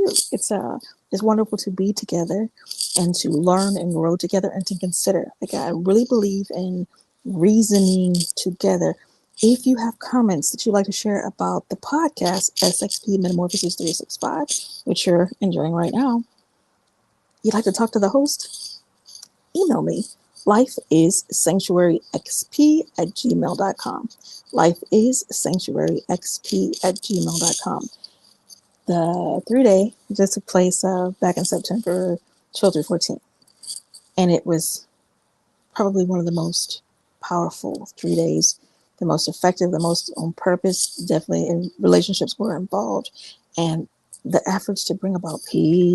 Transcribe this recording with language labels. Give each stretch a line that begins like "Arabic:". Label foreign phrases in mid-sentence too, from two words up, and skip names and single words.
English: It's wonderful to be together and to learn and grow together and to consider. Like, I really believe in reasoning together. If you have comments that you'd like to share about the podcast SXP Metamorphosis 365, which you're enjoying right now, you'd like to talk to the host, email me. lifeissanctuaryxp@gmail.com. lifeissanctuaryxp@gmail.com. The 3-day just took place back in September 12th through 14th. And it was probably one of the most powerful 3 days, the most effective, the most on purpose. Definitely in relationships were involved. And the efforts to bring about peace.